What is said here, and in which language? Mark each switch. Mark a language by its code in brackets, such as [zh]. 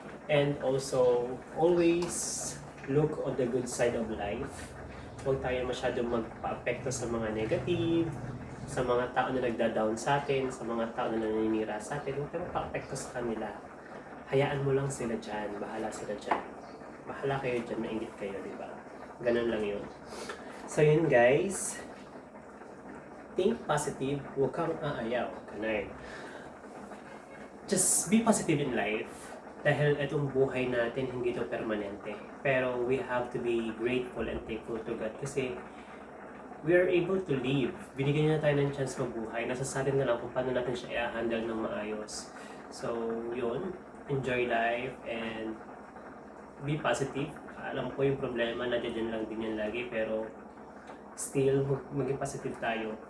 [en] And also, always look on the good side of life. [tl] Huwag tayo masyadong magpa-apekto sa mga negative, sa mga tao na nagda-down sa atin, sa mga tao na naninira sa atin. Huwag tayo magpa-apekto sa kanila. Hayaan mo lang sila dyan. Bahala sila dyan. Bahala kayo dyan. Maingit kayo, di ba? Ganun lang yun. So, yun guys. [en] Think positive. [tl] Huwag kang aayaw. Ganun. [en] Just be positive in life [tl] dahil itong buhay natin hindi ito permanente. [en] Pero we have to be grateful and thankful to God kasi we are able to live. [tl] Binigyan niya tayo ng chance mabuhay. Nasa sa atin na lang kung paano natin siya i-handle ng maayos. So, yun. [en] Enjoy life and be positive. [tl] Alam ko yung problema, nandiyan lang din yan lagi pero still, maging positive tayo.